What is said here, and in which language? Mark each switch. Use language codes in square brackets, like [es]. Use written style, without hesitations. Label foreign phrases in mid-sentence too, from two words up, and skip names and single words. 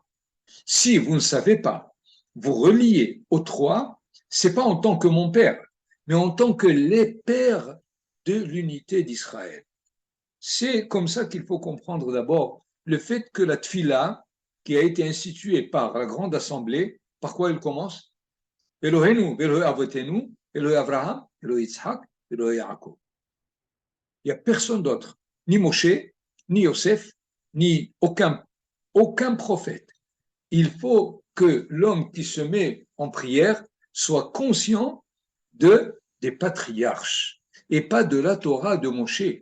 [fr] Si vous ne savez pas vous relier aux trois, c'est pas en tant que mon père, mais en tant que les pères de l'unité d'Israël. C'est comme ça qu'il faut comprendre d'abord le fait que la tfila, qui a été instituée par la grande assemblée, par quoi elle commence? [he] אלוהינו, אלוהי אבותינו, אלוהי אברהם, אלוהי יצחק, אלוהי יעקב. [fr] Il n'y a personne d'autre, ni Moshe, ni Yosef, ni aucun prophète. Il faut que l'homme qui se met en prière soit conscient des patriarches et pas de la Torah de Moshe.